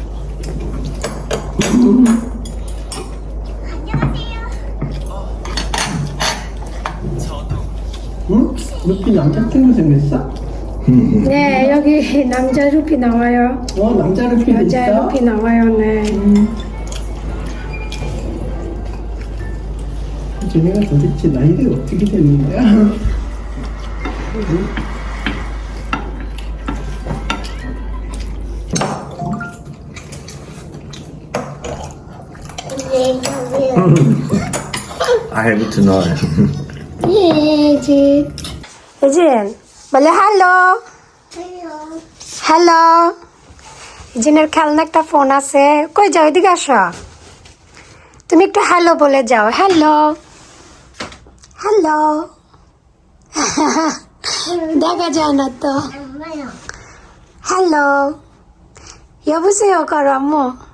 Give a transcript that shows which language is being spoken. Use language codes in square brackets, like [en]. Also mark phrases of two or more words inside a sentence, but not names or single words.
[ko] 응? 루피 남자친구 생겼어? 네, 여기 남자 루피 나와요. 남자 루피도 여자 있어? 루피 나와요, 네. 쟤네가 도대체 나이가 어떻게 되는 거야? [en] I have to know. [ko] 예진. 예진, 말려 할로. 할로. [bn] ইজিনের খেলনা একটা ফোন আছে। কই যাও, এদিকে আসো। তুমি একটু হ্যালো বলে যাও। হ্যালো হ্যালো। দেখা যায় না তো। হ্যালো অবশ্যই করো আম্মু।